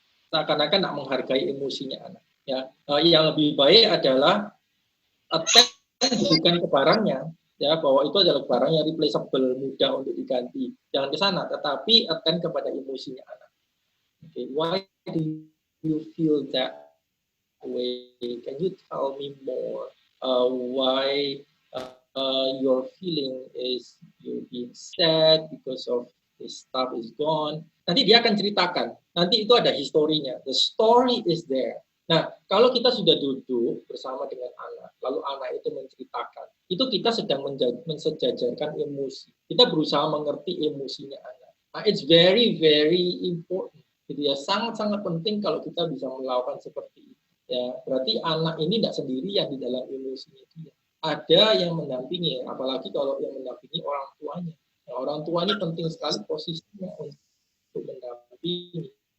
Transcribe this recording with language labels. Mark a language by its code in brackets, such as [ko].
[id] Seakan-akan tidak menghargai emosinya anak. Ya, yang lebih baik adalah attend bukan ke barangnya, ya bahwa itu adalah barang yang replaceable, mudah untuk diganti. Jangan ke sana, tetapi attend kepada emosinya anak. [en] Okay, why do you feel that way? Can you tell me more? Why your feeling is you being sad because of this stuff is gone? [id] Nanti dia akan ceritakan. Nanti itu ada historinya. [en] The story is there. [id] Nah, kalau kita sudah duduk bersama dengan anak, lalu anak itu menceritakan, itu kita sedang mensejajarkan emosi. Kita berusaha mengerti emosinya anak. [en] Nah, it's very, very important. [id] Gitu ya, sangat-sangat penting kalau kita bisa melakukan seperti itu. Ya, berarti anak ini tidak sendirian di dalam emosinya dia. Ada yang mendampingi, apalagi kalau yang mendampingi orang tuanya. Nah, orang tua ini penting sekali posisinya untuk mendampingi.